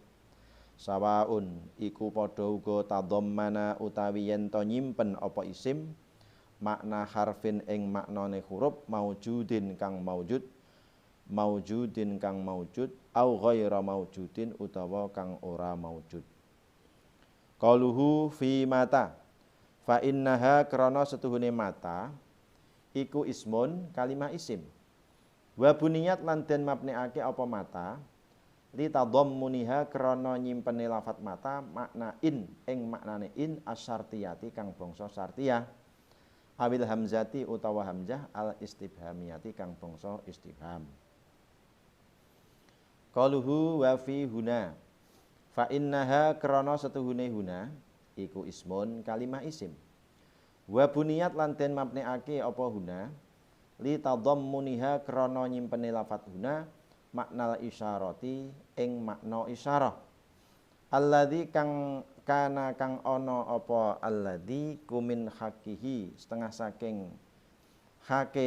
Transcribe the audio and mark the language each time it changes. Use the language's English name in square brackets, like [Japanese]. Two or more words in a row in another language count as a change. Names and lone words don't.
[Javanese] Sawaun iku padha uga tadhammana utawi yen to nyimpen apa isim makna harfin ing maknane huruf maujudin kang maujud [Arabic] أو غير موجود [Javanese] utawa kang ora maujud. [Arabic] قوله في متى فإنها [Javanese] krana setuhune mata iku ismun kalimah isim. [Arabic] وبنيت [Javanese] lan den mabneake apa mata [Arabic] لتضمنها [Javanese] krana nyimpene lafat mata makna in ing maknane [Arabic] إن الشرطية [Javanese] kang bangsa syartiyah [Arabic] أو الهمزة [Javanese] utawa [Arabic] الهمزة الاستفهامية [Javanese] kang bangsa istifham. [Arabic] قوله وفي هنا فإنها [Javanese] krana setuhune huna iku ismun kalimah isim. [Arabic] وبنيت [Javanese] lan den mabneake apa huna [Arabic] لتضمنها [Javanese] krana nyimpene lafat huna makna isyarati ing makna [Arabic] الإشارة الذي [Javanese] kang kana kang ana apa alladzi kumin hakihi setengah saking hake